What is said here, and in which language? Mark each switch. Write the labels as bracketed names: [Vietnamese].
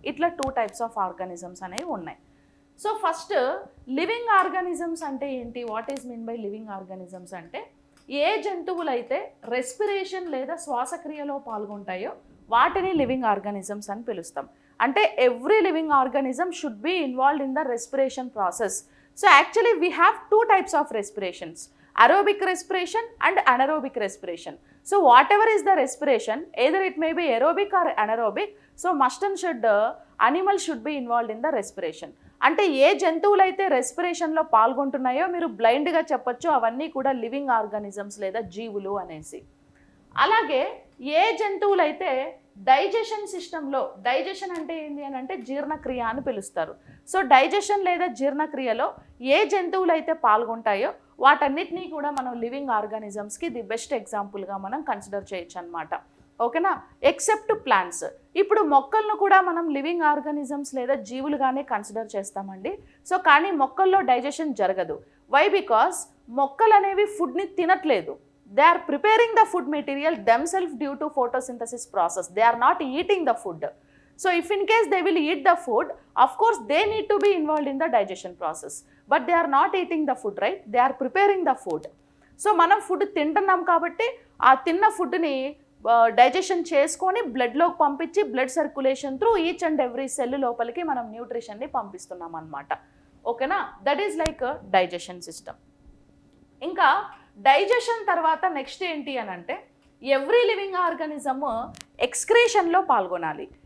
[Telugu] ఇట్లా 2 types of organisms అనేవి ఉన్నాయి. సో ఫస్ట్ లివింగ్ ఆర్గానిజమ్స్ అంటే ఏంటి, [English] what is mean by living organisms [Telugu] అంటే ఏ జంతువులైతే రెస్పిరేషన్ లేదా శ్వాసక్రియలో పాల్గొంటాయో వాటిని లివింగ్ ఆర్గానిజమ్స్ అని పిలుస్తాం. అంటే [English] Every living organism should be involved in the respiration process. So actually we have 2 types of respirations, aerobic respiration and anaerobic respiration. So whatever is the respiration, either it may be aerobic or anaerobic, so must and should animal should be involved in the respiration. [Telugu] అంటే ఏ జంతువులైతే రెస్పిరేషన్లో పాల్గొంటున్నాయో మీరు బ్లైండ్గా చెప్పొచ్చు అవన్నీ కూడా living organisms లేదా జీవులు అనేసి. అలాగే ఏ జంతువులైతే డైజెషన్ సిస్టంలో, డైజెషన్ అంటే ఏంటి అని అంటే జీర్ణక్రియ అని పిలుస్తారు. సో డైజెషన్ లేదా జీర్ణక్రియలో ఏ జంతువులైతే పాల్గొంటాయో వాటన్నిటినీ కూడా మనం లివింగ్ ఆర్గానిజమ్స్కి ది బెస్ట్ ఎగ్జాంపుల్గా మనం కన్సిడర్ చేయొచ్చు అనమాట. ఓకేనా, ఎక్సెప్ట్ ప్లాంట్స్. ఇప్పుడు మొక్కలను కూడా మనం లివింగ్ ఆర్గానిజమ్స్ లేదా జీవులుగానే కన్సిడర్ చేస్తామండి. సో కానీ మొక్కల్లో డైజెషన్ జరగదు. వై? బికాస్ మొక్కలు అనేవి ఫుడ్ని తినట్లేదు. [English] They are preparing the food material themselves due to photosynthesis process. They are not eating the food. So if in case they will eat the food, of course they need to be involved in the digestion process. But they are not eating the food, right? They are preparing the food. [Telugu] So మనం food తింటున్నాం కాబట్టి ఆ తిన్న ఫుడ్ని digestion చేసుకొని బ్లడ్లోకి పంపించి blood circulation through each and every cell లోపలికి మనం న్యూట్రిషన్ని పంపిస్తున్నాం అన్నమాట. ఓకేనా, [English] That is like digestion system. [Telugu] ఇంకా డైజెషన్ తర్వాత నెక్స్ట్ ఏంటి అని అంటే ఎవ్రీ లివింగ్ ఆర్గానిజమ్ ఎక్స్క్రీషన్లో పాల్గొనాలి.